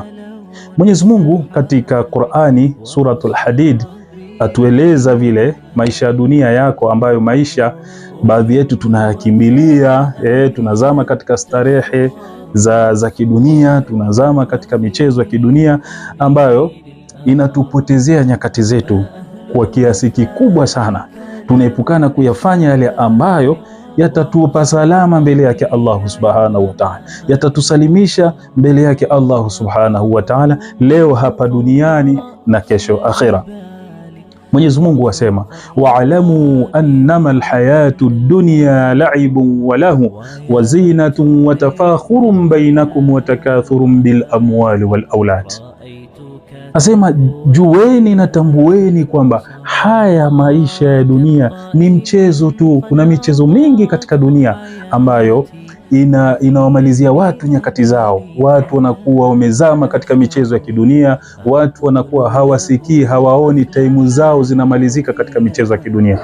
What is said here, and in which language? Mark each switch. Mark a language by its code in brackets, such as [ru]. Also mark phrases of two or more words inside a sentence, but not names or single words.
[sw] Mwenyezi Mungu katika Qur'ani suratul Hadid atueleza vile maisha ya dunia yako, ambayo maisha baadhi yetu tunayakimbilia, tunazama katika starehe za kidunia, tunazama katika michezo ya kidunia ambayo inatupotezea nyakati zetu kwa kiasi kikubwa sana. Tunaepukana kuyafanya yale ambayo yatatupa salama mbele yake [ar] الله سبحانه وتعالى, [sw] yatatusalimisha mbele yake [ar] الله سبحانه وتعالى, [sw] leo hapa duniani na kesho akhira. Mwenyezi Mungu asema, [ar] اعلموا أنما الحياة الدنيا لعب ولهو وزينة وتفاخر بينكم وتكاثر بالأموال والأولاد. [sw] Asema jueni na tambueni kwamba haya maisha ya dunia ni mchezo tu. Kuna michezo mingi katika dunia ambayo inawamalizia watu nyakati zao. Watu wanakuwa wamezama katika michezo ya kidunia, watu wanakuwa hawasikii, hawaoni, taimu zao zinamalizika katika michezo ya kidunia.